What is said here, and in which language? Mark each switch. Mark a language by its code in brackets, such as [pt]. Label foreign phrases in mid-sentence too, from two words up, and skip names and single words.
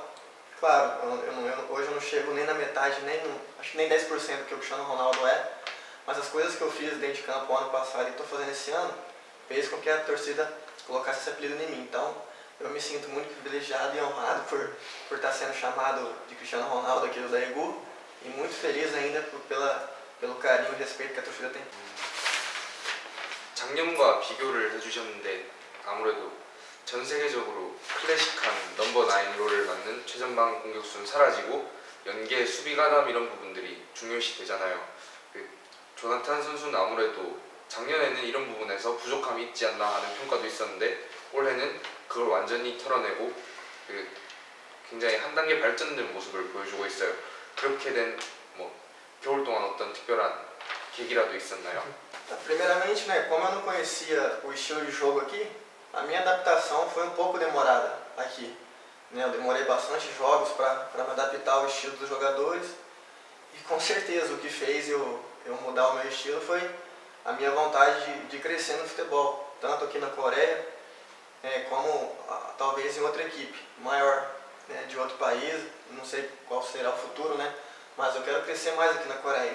[pt] Claro, hoje eu não chego nem na metade, acho que nem 10% do que o Cristiano Ronaldo é, mas as coisas que eu fiz dentro de campo ano passado e estou fazendo esse ano, fez com que a torcida colocasse esse apelido em mim. Então, eu me sinto muito privilegiado e honrado por estar sendo chamado de Cristiano Ronaldo aqui do Daegu e muito feliz ainda pelo carinho e respeito que a torcida tem. [ko] 작년과 비교를 해주셨는데 아무래도 전 세계적으로 클래식한 넘버 9 롤을 맡는 최전방 공격수는 사라지고 연계, 수비 가담 이런 부분들이 중요시 되잖아요. 조나탄 선수는 아무래도 작년에는 이런 부분에서 부족함이 있지 않나 하는 평가도 있었는데 올해는 그걸 완전히 털어내고 굉장히 한 단계 발전된 모습을 보여주고 있어요. 그렇게 된 겨울 동안 어떤 특별한 계기라도 있었나요? [pt] Primeiramente, né, como eu não conhecia o estilo de jogo aqui, a minha adaptação foi um pouco demorada aqui. Né, eu demorei bastante jogos para me adaptar ao estilo dos jogadores e com certeza o que fez eu mudar o meu estilo foi a minha vontade de crescer no futebol, tanto aqui na Coreia como talvez em outra equipe maior, né, de outro país, não sei qual será o futuro, né, mas eu quero crescer mais aqui na Coreia.